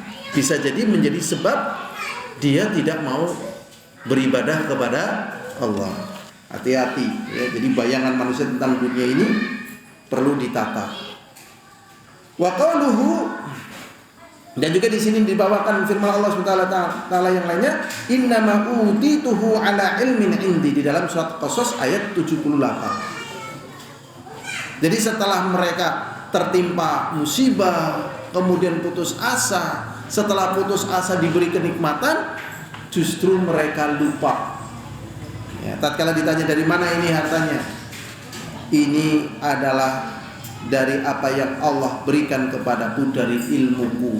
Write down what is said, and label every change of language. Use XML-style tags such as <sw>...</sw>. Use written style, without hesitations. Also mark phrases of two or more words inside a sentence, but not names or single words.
<id>Bisa jadi menjadi sebab dia tidak mau beribadah kepada Allah. Hati-hati ya. Jadi bayangan manusia tentang dunia ini perlu ditata.</id> <ar>وقوله,</ar> <id>dan juga di sini dibawakan firman Allah</id> <ar>سبحانه وتعالى</ar> <id>yang lainnya,</id> <ar>إنما أوتيته على علم عندي,</ar> <id>di dalam surat Qasas ayat 78. Jadi setelah mereka tertimpa musibah, kemudian putus asa, setelah putus asa diberi kenikmatan, justru mereka lupa. Ya, tatkala ditanya dari mana ini hartanya, ini adalah dari apa yang Allah berikan kepadaku dari ilmuku.</id>